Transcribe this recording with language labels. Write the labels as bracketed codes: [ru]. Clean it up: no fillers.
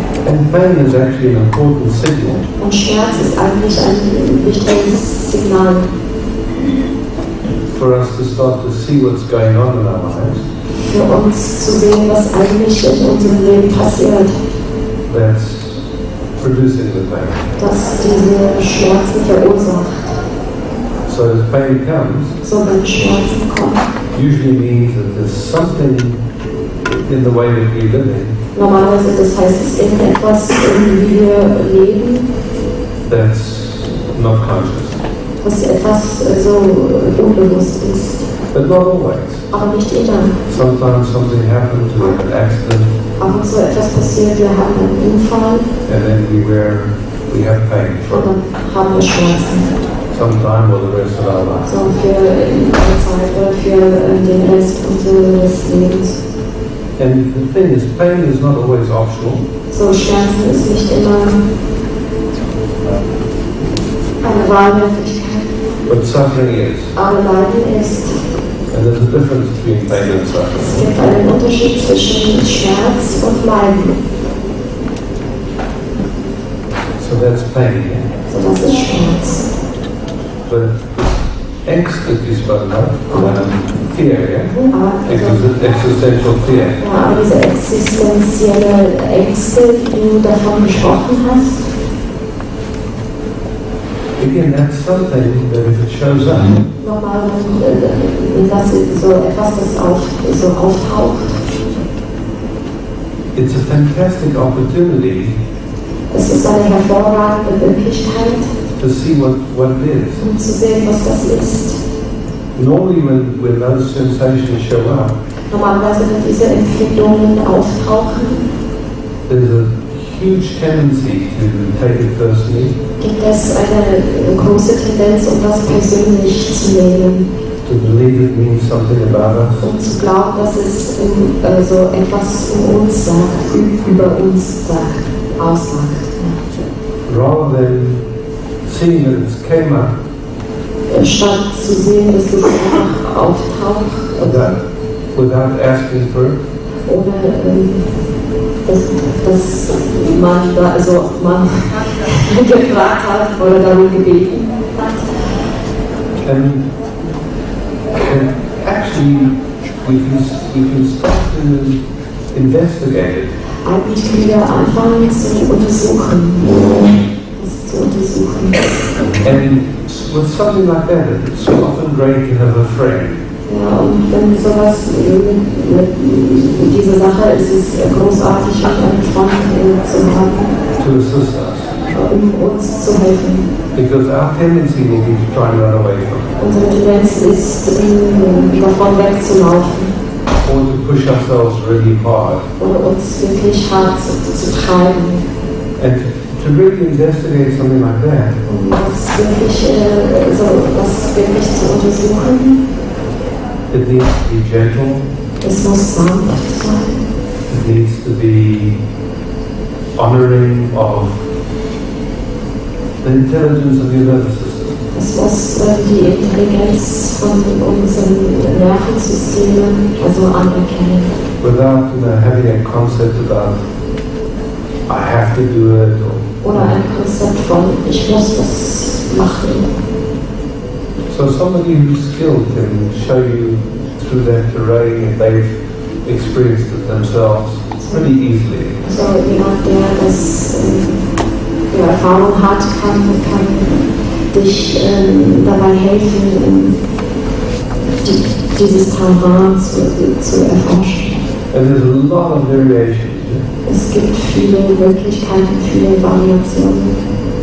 [en] And pain is actually an important signal [de] Und Schmerz ist eigentlich ein wichtiges Signal [en] for us to start to see what's going on in our lives. [de] für uns zu sehen, was eigentlich in unserem Leben passiert, [en] That's producing the pain. [de] dass diese Schmerzen verursacht. [en] So as pain comes, [de] So wenn Schmerzen kommen, [en] usually means that there's something in the way that we're living [de] normalerweise das heißt, es ist irgendetwas, wie wir leben, [en] that's not conscious. [de] was etwas so unbewusst ist. [en] But not always. [de] Aber nicht immer. [en] Sometimes something happens, we have an accident, [de] Ab und zu etwas passiert, wir haben einen Unfall [en] and then we have pain [de] und [en] for [de] dann haben wir Schmerzen. [en] some time or the rest of our life. [de] So für eine Zeit oder für den Rest unseres Lebens. [en] And the thing is, pain is not always optional. [de] So, Schmerzen ist nicht immer eine Wahlmöglichkeit. [en] But suffering is. [de] Aber Leiden ist. [en] And there's a difference between pain and [de] Es [en] suffering. [de] gibt einen Unterschied zwischen Schmerz und Leiden. [en] So that's pain. [de] So, das ist Schmerz. [en] But angst that you spoke about, fear, yeah? Existential fear. [de] Ja, aber diese existenzielle Ängste, die du davon gesprochen hast, [en] Again, that's something that if it shows up, [de] nochmal, das ist so etwas, das so auftaucht. [en] it's a fantastic opportunity [de] Es ist eine hervorragende Möglichkeit, [en] to see what it is. [de] um zu sehen, was das ist. [en] Normally when those sensations show up, [de] Normalerweise, wenn diese Empfindungen auftauchen, [en] there's a huge tendency to take it personally, [de] gibt es eine große Tendenz, um das persönlich zu nehmen [en] to believe it means something about us. [de] und zu glauben, dass es so etwas um uns sagt, über uns sagt, aussagt. [en] Rather than seeing that it's came up [de] Statt zu sehen, dass es einfach auftaucht, [en] without asking for it, [de] ohne dass man gefragt hat oder darum gebeten hat. [en] and actually we can start to investigate it. [de] Eigentlich können wir anfangen zu untersuchen, das zu untersuchen. [en] And with something like that, it's often great to have a friend. [de] Ja, und wenn sowas mit dieser Sache ist, es großartig, einen Freund zu haben, [en] To assist us. [de] um uns zu helfen. [en] Because our tendency will be to try and run away from it, [de] Unsere Tendenz ist, davon wegzulaufen [en] or to push ourselves really hard. [de] oder uns wirklich hart zu treiben. [en] And to really investigate something like that, [de] Um das wirklich zu untersuchen, [en] it needs to be gentle, [de] es muss sanft sein, [en] it needs to be honoring of the intelligence of your nervous system. [de] es muss die Intelligenz von unseren Nervensystemen anerkennen. [en] Without having a concept about I have to do it, [de] Oder ein Konzept von, ich muss das machen. [en] so somebody who's skilled can show you through that terrain if they've experienced it themselves pretty easily. [de] Also jemand, der das die Erfahrung hat, kann dich dabei helfen, dieses Terrain zu erforschen. [en] And there's a lot of variations. [de] Es gibt viele Möglichkeiten, viele Variationen.